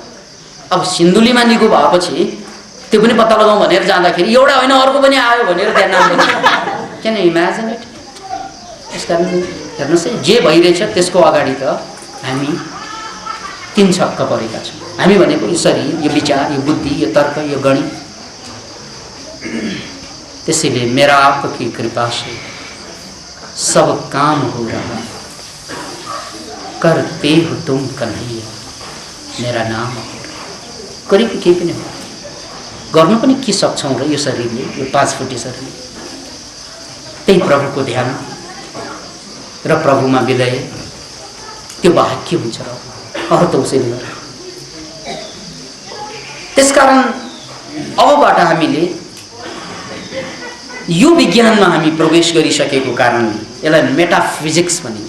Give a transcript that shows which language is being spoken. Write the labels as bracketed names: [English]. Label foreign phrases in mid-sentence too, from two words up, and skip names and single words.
[Nepali] अब सिन्धुलीमा निको भएपछि त्यो पनि पत्ता लगाउँ भनेर जाँदाखेरि एउटा होइन अर्को पनि आयो भनेर त्यहाँ नाम दिन्छ। [English] Can you imagine it? [Nepali] त्यस कारण हेर्नुहोस् है, जे भइरहेछ त्यसको अगाडि त हामी 3 छक्क परेका छौँ। हामी भनेको यो शरीर, यो विचार, यो बुद्धि, यो तर्क, यो गणित। [Hindi] त्यसैले मेरा आपकी कृपा से सब काम हो रहा, करते हो तुम कन्हैया मेरा नाम हो। [Nepali] गरेको केही पनि हो, गर्नु पनि के सक्छौँ र यो शरीरले, यो 5 फुटे शरीर। त्यही प्रभुको ध्यान र प्रभुमा विलय, त्यो बाहेक के हुन्छ र? अरू त उसैले गर्छ। त्यसकारण अबबाट हामीले यो विज्ञानमा हामी प्रवेश गरिसकेको कारणले यसलाई मेटाफिजिक्स भनिन्छ।